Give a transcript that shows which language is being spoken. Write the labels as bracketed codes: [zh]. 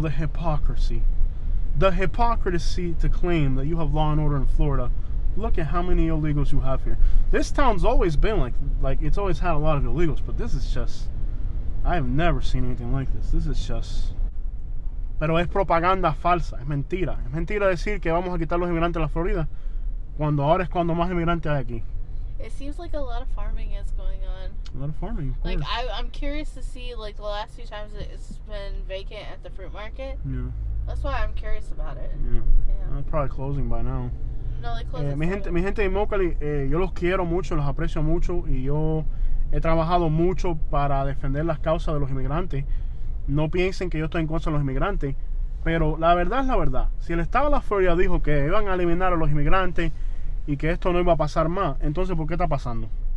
[en] The hypocrisy to claim that you have law and order in Florida. Look at how many illegals you have here. This town's always been like it's always had a lot of illegals, but this is just, I have never seen anything like this. This is just, [es] pero es propaganda falsa, es mentira. Es mentira decir que vamos a quitar los inmigrantes de la Florida cuando ahora es cuando más inmigrantes hay aquí. [en] It seems like a lot of farming is going on. A lot of farming, of course. Like I'm curious to see like the last few times it's been vacant at the fruit market. Yeah. That's why I'm curious about it. Yeah. Yeah. Probably closing by now. No, they closed. [es] Mi gente de Immokalee, yo los quiero mucho, los aprecio mucho y yo he trabajado mucho para defender las causas de los inmigrantes. No piensen que yo estoy en contra de los inmigrantes, pero la verdad es la verdad. Si el estado de la Florida dijo que iban a eliminar a los inmigrantes y que esto no iba a pasar más, entonces ¿por qué está pasando?